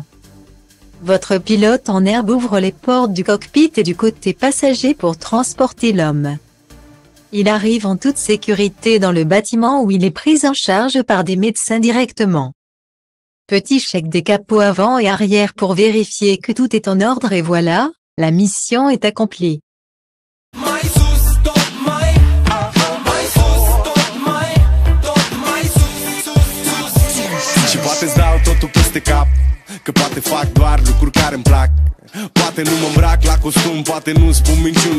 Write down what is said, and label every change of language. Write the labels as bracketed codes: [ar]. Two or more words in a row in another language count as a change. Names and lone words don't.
[fr] Votre pilote en herbe ouvre les portes du cockpit et du côté passager pour transporter l'homme. Il arrive en toute sécurité dans le bâtiment où il est pris en charge par des médecins directement. Petit check des capots avant et arrière pour vérifier que tout est en ordre et voilà, la mission est accomplie. [ro] Și poate-ți dau totul peste cap, că poate fac doar lucruri care-mi plac. Poate nu mă îmbrac la costum, poate nu spun minciuni.